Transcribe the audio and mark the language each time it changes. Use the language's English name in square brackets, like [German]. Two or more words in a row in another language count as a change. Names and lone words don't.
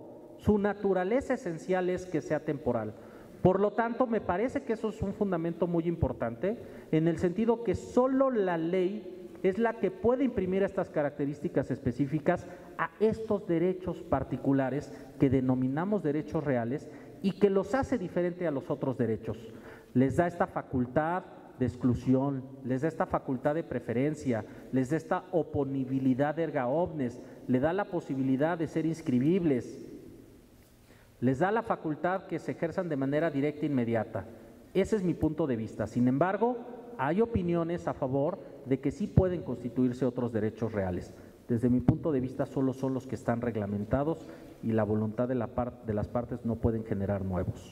[Spanish] Su naturaleza esencial es que sea temporal. Por lo tanto, me parece que eso es un fundamento muy importante, en el sentido que solo la ley es la que puede imprimir estas características específicas a estos derechos particulares que denominamos derechos reales y que los hace diferente a los otros derechos. Les da esta facultad de exclusión, les da esta facultad de preferencia, les da esta oponibilidad [Latin] erga omnes, [Spanish] le da la posibilidad de ser inscribibles, les da la facultad que se ejerzan de manera directa e inmediata. Ese es mi punto de vista. Sin embargo, hay opiniones a favor de que sí pueden constituirse otros derechos reales. Desde mi punto de vista, solo son los que están reglamentados y la voluntad de las partes no pueden generar nuevos.